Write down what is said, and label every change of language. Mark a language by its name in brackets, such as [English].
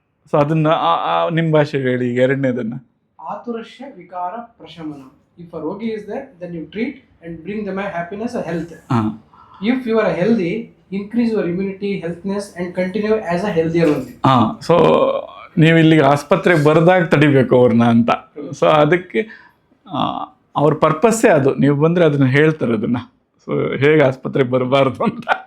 [Kannada] So ಅದನ್ನು ನಿಮ್ಮ ಭಾಷೆಗೆ ಹೇಳಿ ಈಗ ಎರಡನೇದನ್ನು. [Sanskrit] ಆತುರಶ್ಯ ವಿಕಾರ ಪ್ರಶಮನ. [English] If a rogi is there, then you treat and bring them a happiness, a health. If you are healthy, increase your immunity, healthiness and continue as a healthier only. [Kannada] So ನೀವು ಇಲ್ಲಿಗೆ ಆಸ್ಪತ್ರೆಗೆ ಬರೆದಾಗ ತಡಿಬೇಕು ಅವ್ರನ್ನ ಅಂತ. ಸೊ ಅದಕ್ಕೆ ಅವ್ರ ಪರ್ಪಸ್ಸೇ ಅದು. ನೀವು ಬಂದರೆ ಅದನ್ನು ಹೇಳ್ತಾರೆ ಅದನ್ನು, ಸೊ ಹೇಗೆ ಆಸ್ಪತ್ರೆಗೆ ಬರಬಾರ್ದು ಅಂತ.